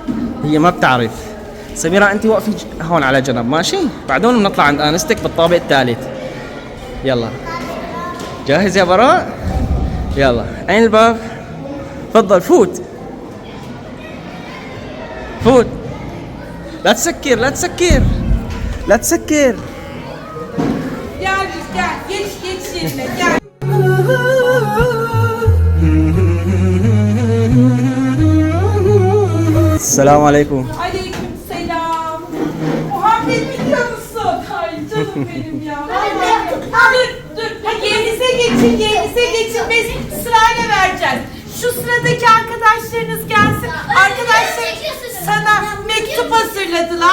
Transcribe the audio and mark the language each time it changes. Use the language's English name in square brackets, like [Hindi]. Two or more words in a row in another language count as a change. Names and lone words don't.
[Arabic] هي ما بتعرف، سميرة انت وقفي هون على جنب ماشي، بعدين بنطلع عند انستك بالطابق الثالث. يلا جاهز يا براء؟ يلا اين الباب؟ تفضل فوت فوت، لا تسكر لا تسكر لا تسكر. [Turkish] Gel gel geç geç yerine gel. [Arabic] السلام عليكم. [Turkish] Aleykümselam. Muhammed biliyor musun? Ay canım benim ya. Dur dur. Ha, yerinize geçin yerinize geçin. Biz sırayla vereceğiz. Şu sıradaki arkadaşlarınız gelsin. Arkadaşlar sana mektup hazırladılar.